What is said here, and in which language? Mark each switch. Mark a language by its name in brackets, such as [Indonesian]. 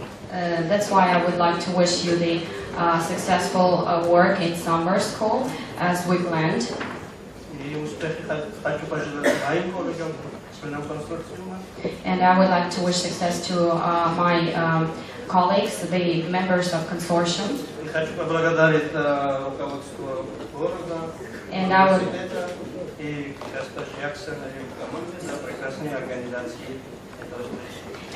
[English] That's why I would like to wish you the successful work in summer school as we planned. [Russian] И успехи хочу пожелать моим коллегам, членам консорциума. [English] And I would like to wish success to my colleagues, the members of consortium. [Russian] И хочу поблагодарить руководство города, университета и госпожи Jackson и команды за прекрасные организации этого встречи.